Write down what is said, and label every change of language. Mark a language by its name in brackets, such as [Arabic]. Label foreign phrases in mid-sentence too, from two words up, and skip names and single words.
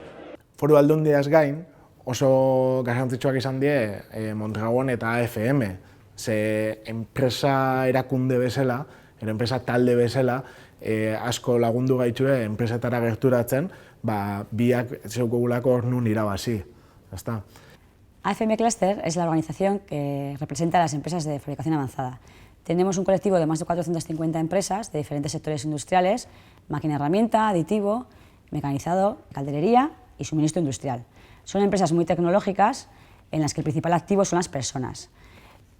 [Basque] Foru Aldundiaz gain, oso garrantzitsuak izan die Mondragon eta AFM. Ze enpresa erakunde bezala, enpresa talde bezala, asko lagundu gaitue enpresetara gerturatzen, biak zeukogulako hor nun irabazi. [Spanish] AFM Cluster es la organización que representa a las empresas de fabricación avanzada. Tenemos un colectivo de más de 450 empresas de diferentes sectores industriales, máquina herramienta, aditivo, mecanizado, calderería y suministro industrial. Son empresas muy tecnológicas en las que el principal activo son las personas.